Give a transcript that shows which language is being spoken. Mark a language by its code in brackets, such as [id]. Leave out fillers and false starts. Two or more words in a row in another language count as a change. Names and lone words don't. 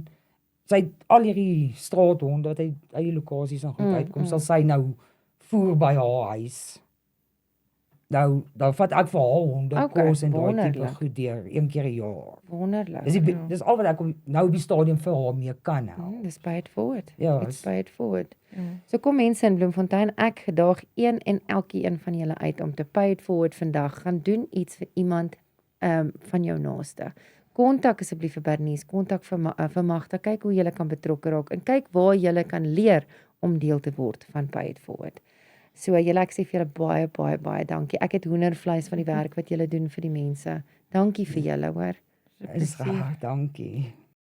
[af] Sy het al hierdie straathonde wat uit eie lokasies en goed uitkom, sal sy nou voer by haar huis. Nou, dan vat ek vir haar honde Okay, kos en daai tipe wonderlik. goed deur een keer 'n jaar. wonderlik. Dis al wat ek nou op die stadium vir haar mee kan help. Dis [en] pay it forward. [af] Ja, [en] It's pay it forward. [af] Ja. So kom mense in Bloemfontein, ek gedaag een en elkeen van julle uit om te [en] pay it forward [af] vandag. Gaan doen iets vir iemand van jou naaste. Kontak asseblief vir Bernice, kontak vir Magda, kyk hoe julle kan betrokke raak en kyk waar julle kan leer om deel te word van [en] pay it forward. [af] So julle, ek sê vir julle baie dankie. Ek het hoendervleis van die werk wat julle doen vir die mense. Dankie vir julle, hoor. Is reg, dankie.